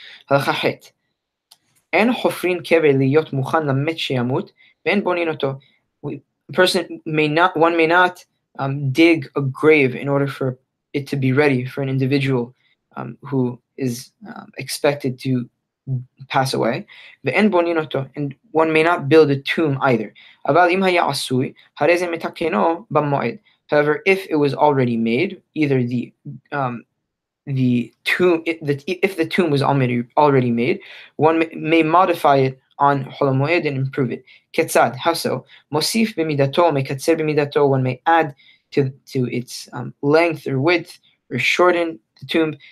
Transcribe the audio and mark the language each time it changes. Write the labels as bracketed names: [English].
[Hebrew] הלכה ח' אין חופרין קבר להיות מוכן למת שימות ואין בונים אותו. [English] One may not dig a grave in order for it to be ready for an individual who is expected to pass away. [Hebrew] ואין בונים אותו, [English] and one may not build a tomb either. [Hebrew] אבל אם היה עשוי, הרי זה מתקנו במועד. [English] However, if it was already made, either the tomb, if the tomb was already made, one may modify it on Hol HaMoed and improve it. Ketzad, how so? [Hebrew] Mosif b'midato, mekatzer b'midato, [English] one may add to its length or width, or shorten the tomb.